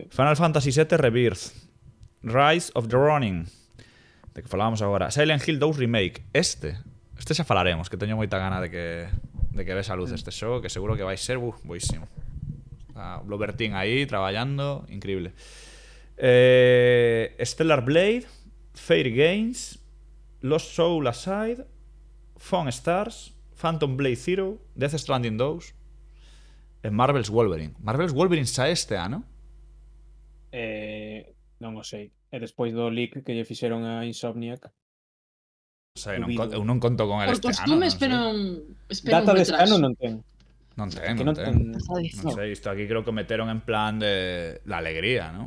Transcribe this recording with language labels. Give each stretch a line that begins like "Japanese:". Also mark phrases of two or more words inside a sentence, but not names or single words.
Galician: Final Fantasy VII Rebirth, Rise of the Ronin, de que falábamos agora, Silent Hill 2 Remake. Este xa falaremos, que teño moita gana de que ves a luz este xogo, que seguro que vai ser boísimo. Está Blobertin aí traballando, increíble. Stellar Blade, Fairy Games, Lost Soul Aside, Phone Stars, Phantom Blade Zero, Death Stranding 2 e Marvel's Wolverine. Marvel's Wolverine xa este ano? Non o sei. E despois do leak que lle fixeron a Insomniac. Sei, Dubido. eu non conto con el Por este costume, ano, espero un Data deste ano retraso. non ten. non ten, Que non non ten. ten. Non sei, isto aquí creo que meteron en plan
Spanish: de la alegría,
Galician: ¿no?